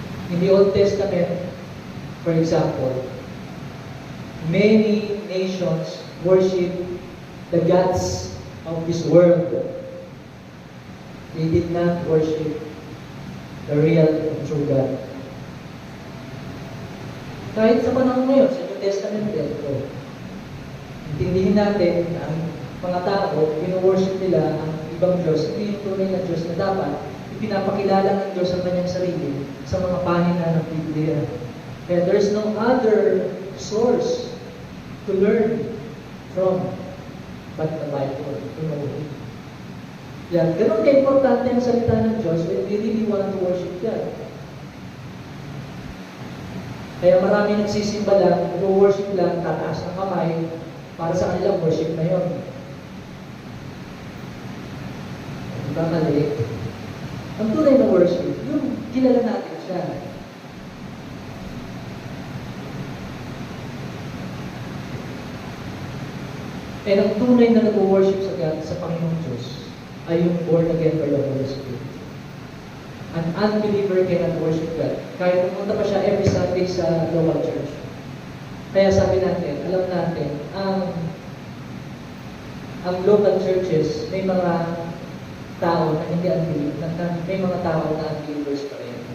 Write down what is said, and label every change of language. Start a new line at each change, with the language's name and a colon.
English: In the Old Testament, for example, many nations worship the gods of this world. They did not worship the real and true God.
Filipino: Kahit sa panahon ngayon, sa New Testament din, intindihin natin na ang mga tao, pino-worship nila ang ibang Diyos, hindi yung tunay na Diyos na dapat ipinapakilala ng Diyos ang kanyang sarili sa mga pahina ng Biblia.
English: Kaya there's no other source to learn from but the Bible, to know Him.
Filipino: Yan, ganun ka-importante ang salita ng Diyos
English: when we really want to worship God.
Filipino: Kaya marami nagsisimba lang, nag-worship lang, tataas ng kamay, para sa kanilang worship na yun. Diba mali? Ang tunay na worship, yung kilala natin siya. And ang tunay na nag-worship sa God, sa Panginoong Diyos, ay yung born again
English: by the Holy Spirit. An unbeliever cannot worship God.
Filipino: Kahit pumunta pa siya every Sunday sa local church. Kaya sabi natin, alam natin, ang local churches, may mga tao na hindi unbelievers, may mga tao na unbelievers pa rin.